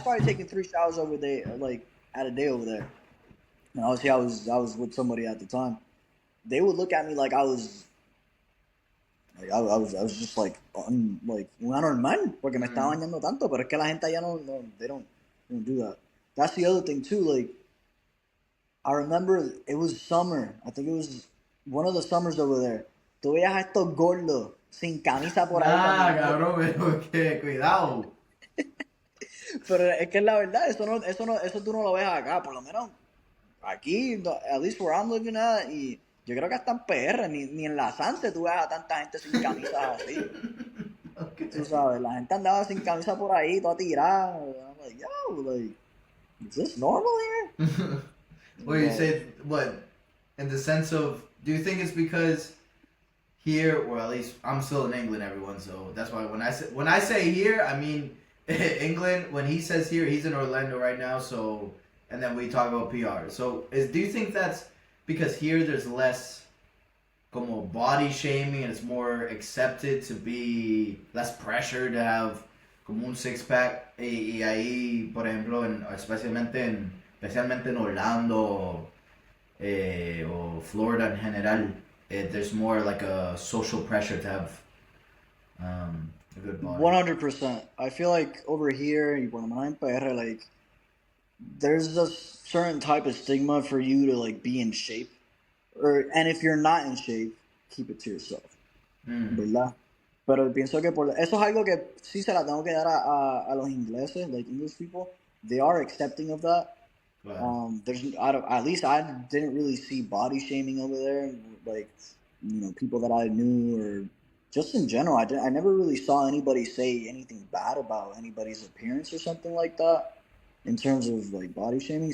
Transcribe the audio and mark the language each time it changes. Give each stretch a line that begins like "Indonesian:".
English: started taking 3 showers over there, like, at a day over there, and obviously I was with somebody at the time, they would look at me like I was just like, like,
Spanish: un anormal, porque me estaba Mhm. bañando tanto, pero es que la gente allá
English: they don't do that. That's the other thing too, like, I remember it was summer. I think it was one of the summers over there.
Spanish: Tú veías a estos gordos sin camisa por ahí
English: Nah,
Spanish: caminando. cabrón, pero que cuidado. Pero es que la verdad, eso tú no lo ves acá. Por lo menos aquí,
English: at least where I'm living at,
Spanish: y yo creo que hasta en PR, ni en la Sanse tú ves a tanta gente sin camisas así. Tú
English: Okay.
Spanish: sabes, la gente andaba sin camisa por ahí, toda tirada.
English: I'm like, yo, like, is this normal here? Well, you But, say what in the sense of do you think it's because here, or at least I'm still in England, everyone. So that's why when I say here, I mean England. When he says here, he's in Orlando right now. So and then we talk about PR. So do you think that's because here there's less como body shaming and it's more accepted to be less pressure to have
Spanish: como un six pack y ahí por ejemplo especialmente en Orlando o Florida en general
English: there's more like a social pressure to have a good body. 100%. I feel like over here,
Spanish: y por lo menos en PR,
English: like, there's a certain type of stigma for you to, like, be in shape. And if you're not in shape, keep it to yourself. Mm,
Spanish: ¿Verdad? Pero pienso que eso es algo que sí se la tengo que dar a los ingleses,
English: like English people. They are accepting of that.
Spanish: claro.
English: At least I didn't really see body shaming over there, like, people that I knew, or just in general. I never really saw anybody say anything bad about anybody's appearance or something like that in terms of, like, body shaming.